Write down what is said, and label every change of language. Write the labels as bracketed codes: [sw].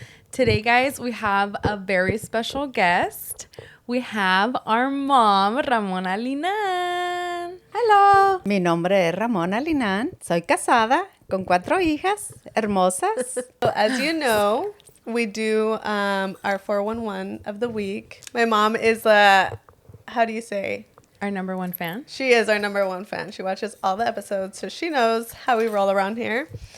[en] Today, guys, we have a very special guest. We have our mom, Ramona Linan. [es] Hello, mi nombre es Ramona Linan. Soy casada con 4 hijas hermosas. [en] So as you know, we do our 411 of the week. My mom is how do you say? Our number one fan. She is our number one fan. She watches all the episodes, so she knows how we roll around here.